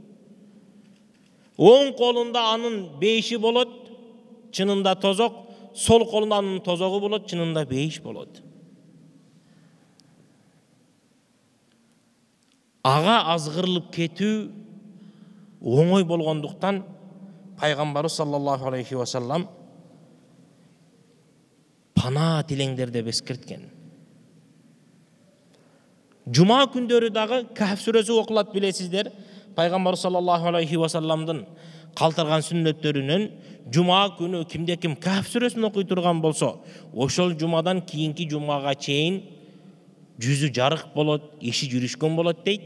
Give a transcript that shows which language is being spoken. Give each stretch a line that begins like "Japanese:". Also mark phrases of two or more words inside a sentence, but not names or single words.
Kyrgyz: Оң колунда анын бейиши болот, чынында тозок, сол колунда анын тозогу болот, чынында бейиш болот. Ага азгырылып кетүү оңой болгондуктан пайгамбарыбыз
Arabic: صلى الله عليه وسلم
Kyrgyz: пана тилеңдер деп эскерткен. Жума күндөрү дагы Кахф сүрөсү окулат, билесиздер. Пайгамбар
Arabic: صلى الله عليه وسلم
Kyrgyz: калтырган сүннөттөрүнөн жума күнү кимде ким Кахф сүрөсүн окуй турган болсо, ошол жумадан кийинки жумага чейин жүзү жарык болот, иши жүрүшкөн болот дейт.